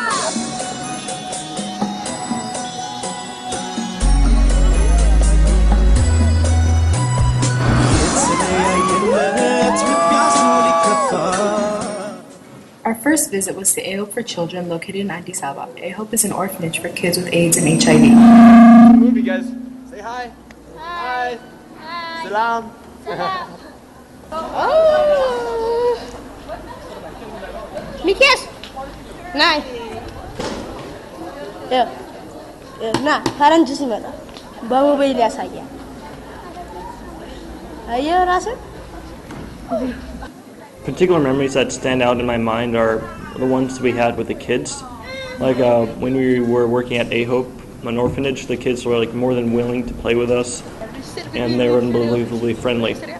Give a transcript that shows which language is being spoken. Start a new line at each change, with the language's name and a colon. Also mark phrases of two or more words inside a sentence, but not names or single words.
English: Our first visit was to AHOPE for Children located in Addis Ababa. AHOPE is an orphanage for kids with AIDS and HIV. Move, you guys. Say hi. Hi. Hi. Salam. Oh. Mikias. Nay. Nah,
Amharic: ፈረንጅ ሲመጣ በሞባይል ያሳያል። አየህ ራስህ
English: Particular memories that stand out in my mind are the ones we had with the kids. Like when we were working at AHOPE, an orphanage, the kids were like more than willing to play with us, and they were unbelievably friendly.